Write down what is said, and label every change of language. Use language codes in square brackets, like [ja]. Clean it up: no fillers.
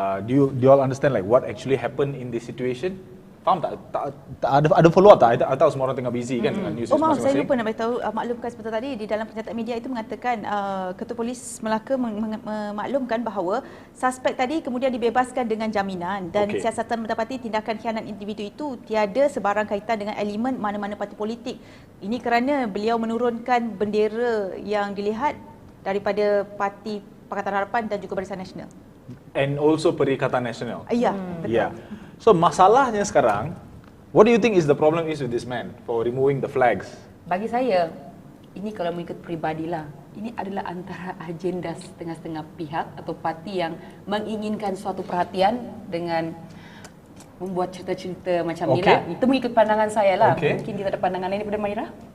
[en] Do you all understand like what actually happened in this situation? [ms] Faham tak? Ada follow up tak? I tahu semua orang tengah busy kan dengan news maaf, saya masing-masing. lupa nak beritahu, maklumkan sebentar tadi di dalam pernyataan media itu mengatakan Ketua Polis Melaka memaklumkan bahawa suspek tadi kemudian dibebaskan dengan jaminan dan siasatan mendapati tindakan khianat individu itu tiada sebarang kaitan dengan elemen mana-mana parti politik. Ini kerana beliau menurunkan bendera yang dilihat daripada Parti Pakatan Harapan dan juga Barisan Nasional. [en] And also Perikatan Nasional. [ms] Ya, betul. [en] Yeah. So [ms] masalahnya sekarang, [en] what do you think is the problem is with this man for removing the flags? [ms] Bagi saya, ini kalau mengikut peribadilah, ini adalah antara agenda setengah-setengah pihak atau parti yang menginginkan suatu perhatian dengan membuat cerita-cerita macam ni lah. Itu mengikut pandangan saya lah. Mungkin kita ada pandangan lain daripada Maira?